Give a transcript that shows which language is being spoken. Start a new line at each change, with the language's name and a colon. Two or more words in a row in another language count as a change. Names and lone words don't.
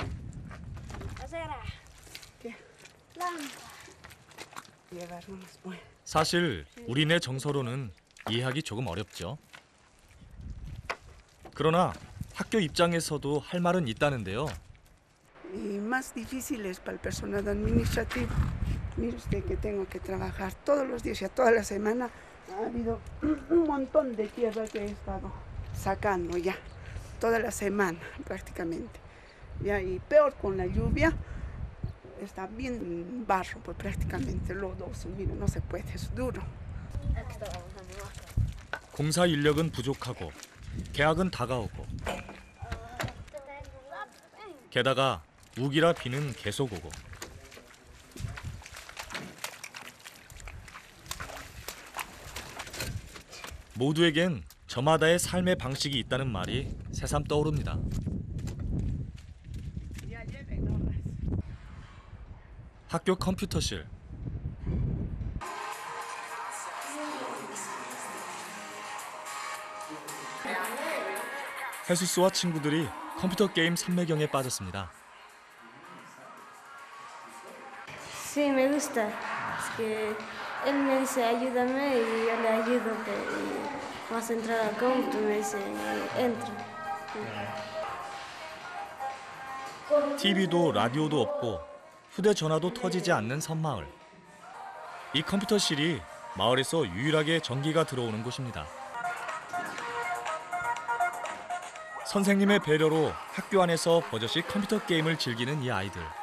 Korean: 사실 우리네 정서로는 이해하기 조금 어렵죠. 그러나 학교 입장에서도 할 말은 있다는데요.
Spanish: Y más difícil es para el personal administrativo. Mire usted que tengo que trabajar todos los días y a toda la semana. Ha habido un montón de tierra que he estado sacando ya, toda la semana prácticamente. Ya, y peor con la lluvia, está bien barro, pues prácticamente lodoso. Mire, no se puede, es duro.
Korean: 공사 인력은 부족하고 계약은 다가오고 게다가 우기라 비는 계속 오고 모두에겐 저마다의 삶의 방식이 있다는 말이 새삼 떠오릅니다. 학교 컴퓨터실. 헤수스와 친구들이 컴퓨터 게임 삼매경에 빠졌습니다.
Spanish: Sí, me gusta. Es que él me dice ayúdame y yo le ayudo. Y vas a entrar al compu, me dice entra.
Korean: TV도 라디오도 없고 휴대전화도 터지지 않는 섬마을. 이 컴퓨터실이 마을에서 유일하게 전기가 들어오는 곳입니다. 선생님의 배려로 학교 안에서 버젓이 컴퓨터 게임을 즐기는 이 아이들.